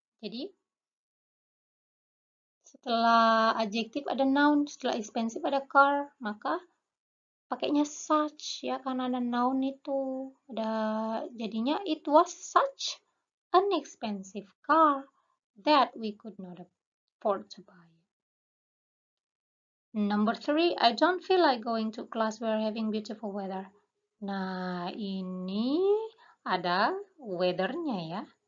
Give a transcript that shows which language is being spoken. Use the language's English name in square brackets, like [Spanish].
[Indonesian] Jadi, setelah adjektif ada noun, setelah expensive ada car, maka pakainya such ya, karena ada noun itu. [English] Jadinya, it was such an expensive car that we could not afford to buy. Number 3, I don't feel like going to class. We're having beautiful weather. [Indonesian] Nah, ini ada weather-nya ya.